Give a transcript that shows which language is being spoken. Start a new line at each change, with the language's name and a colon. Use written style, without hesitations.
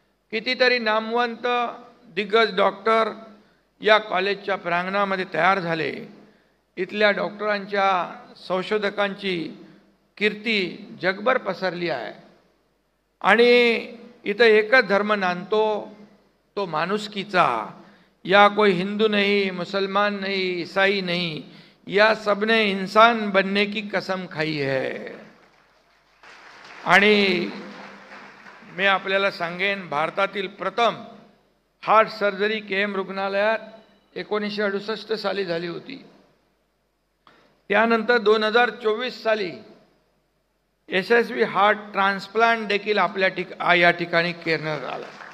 Marathi: कितीतरी नामवंत दिग्गज डॉक्टर या कॉलेजच्या प्रांगणामध्ये तयार झाले. इथल्या डॉक्टरांच्या संशोधकांची कीर्ती जगभर पसरली आहे. आणि इथं एकच धर्म नांदतो, तो माणुसकीचा.
Hindi: या कोई हिंदू नहीं, मुसलमान नहीं, ईसाई नहीं, या सबने इंसान बनने की कसम खाई है.
Marathi: आणि मी आपल्याला सांगेन, भारतातील प्रथम हार्ट सर्जरी केएम रुग्णालयात 1968 साली झाली होती. त्यानंतर 2024 साली यशस्वी हार्ट ट्रान्सप्लांट देखील आपल्या या ठिकाणी करण्यात आला.